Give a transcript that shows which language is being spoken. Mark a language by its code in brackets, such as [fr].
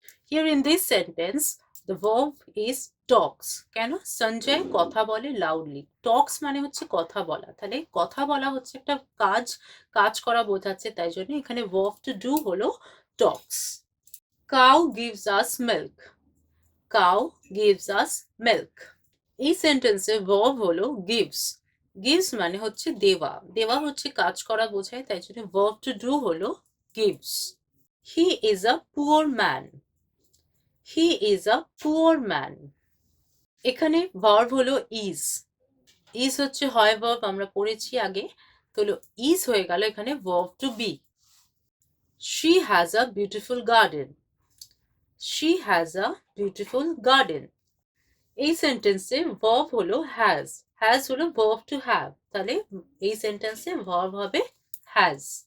[en] Here in this sentence the verb is talks. [bn] কেন? সঞ্জয় কথা বলে লাউডলি। টক্স মানে হচ্ছে কথা বলা, তাহলে কথা বলা হচ্ছে একটা কাজ, কাজ করা বোঝাচ্ছে, তাই জন্য এখানে [en] verb to do [bn] হলো talks. [en] Cow gives us milk. Cow gives us milk. [bn] এই সেন্টেন্সে verb হলো gives. gives মানে হচ্ছে দেওয়া, দেওয়া হচ্ছে কাজ করা বোঝায়, তাই জন্য [en] verb to do [bn] হলো gives. [en] He is a poor man. He is a poor man. [bn] এখানে verb হলো is. is হচ্ছে হয় verb, আমরা পড়েছি আগে, তো is হয়ে গেল এখানে [en] verb to be. She has a beautiful garden. She has a beautiful garden. [bn] এই সেন্টেন্সে verb হলো has. has হলো [en] verb to have, [bn] তাহলে এই সেন্টেন্সে verb হবে has.